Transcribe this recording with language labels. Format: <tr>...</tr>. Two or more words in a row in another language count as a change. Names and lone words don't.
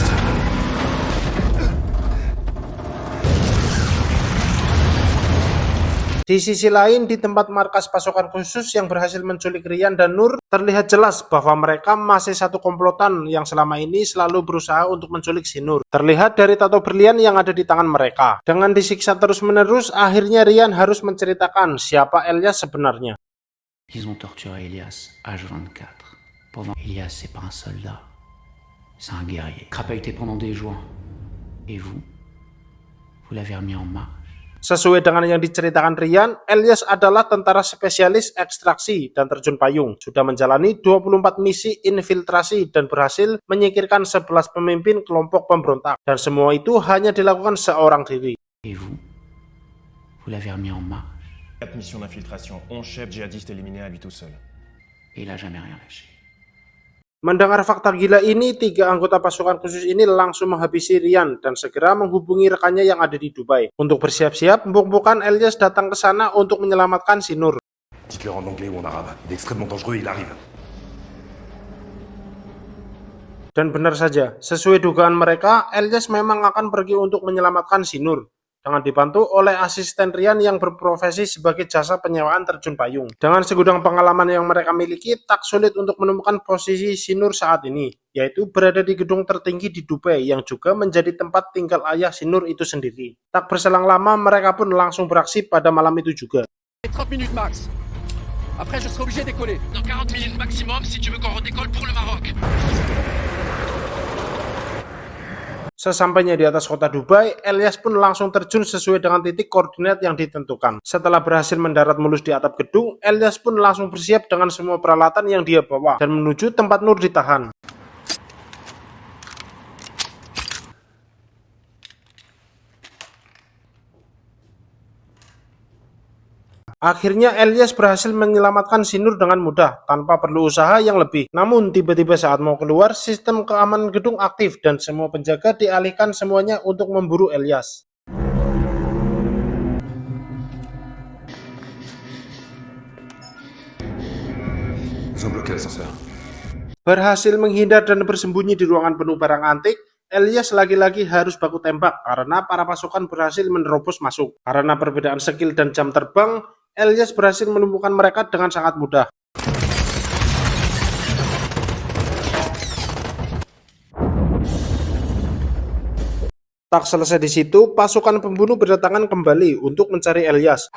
<id>Di sisi lain, di tempat markas pasukan khusus yang berhasil menculik Ryan dan Nur, terlihat jelas bahwa mereka masih satu komplotan yang selama ini selalu berusaha untuk menculik si Nur. Terlihat dari tato berlian yang ada di tangan mereka. Dengan disiksa terus-menerus, akhirnya Ryan harus menceritakan siapa Elias sebenarnya.</id> <fr>Ils ont torturé Elias, H24. Pendant Elias, c'est pas un soldat, c'est un guerrier. Crapahuté pendant des jours. Et vous l'avez remis en marche.</fr> <id>Sesuai dengan yang diceritakan Ryan, Elias adalah tentara spesialis ekstraksi dan terjun payung. Sudah menjalani 24 misi infiltrasi dan berhasil menyingkirkan 11 pemimpin kelompok pemberontak. Dan semua itu hanya dilakukan seorang diri.</id> <fr>Et vous l'avez remis en marche. 4 missions d'infiltration, 11 chefs djihadistes éliminés à lui tout seul. Et il a jamais rien lâché.</fr> <id>Mendengar fakta gila ini, 3 anggota pasukan khusus ini langsung menghabisi Ryan dan segera menghubungi rekannya yang ada di Dubai. Untuk bersiap-siap, empuk-empukan Elias datang ke sana untuk menyelamatkan si Nur.</id> <fr>Dites-leur en anglais ou en arabe. Il est extrêmement dangereux, il arrive.</fr> <id>Dan benar saja, sesuai dugaan mereka, Elias memang akan pergi untuk menyelamatkan si Nur. Dengan dibantu oleh asisten Ryan yang berprofesi sebagai jasa penyewaan terjun payung. Dengan segudang pengalaman yang mereka miliki, tak sulit untuk menemukan posisi si Nur saat ini, yaitu berada di gedung tertinggi di Dubai yang juga menjadi tempat tinggal ayah si Nur itu sendiri. Tak berselang lama, mereka pun langsung beraksi pada malam itu juga.</id> <fr>30 minutes max. Après, je serai obligé de décoller. Dans 40 minutes maximum si tu veux qu'on redécolle pour le Maroc.</fr> <id>Sesampainya di atas kota Dubai, Elias pun langsung terjun sesuai dengan titik koordinat yang ditentukan. Setelah berhasil mendarat mulus di atap gedung, Elias pun langsung bersiap dengan semua peralatan yang dia bawa dan menuju tempat Nur ditahan. Akhirnya Elias berhasil menyelamatkan si Nur dengan mudah, tanpa perlu usaha yang lebih. Namun tiba-tiba saat mau keluar, sistem keamanan gedung aktif dan semua penjaga dialihkan semuanya untuk memburu Elias.</id> <fr>Ils ont bloqué l'ascenseur.</fr> <id>Berhasil menghindar dan bersembunyi di ruangan penuh barang antik, Elias lagi-lagi harus baku tembak karena para pasukan berhasil menerobos masuk. Karena perbedaan skill dan jam terbang, Elias berhasil menemukan mereka dengan sangat mudah. Tak selesai di situ, pasukan pembunuh berdatangan kembali untuk mencari Elias.</id>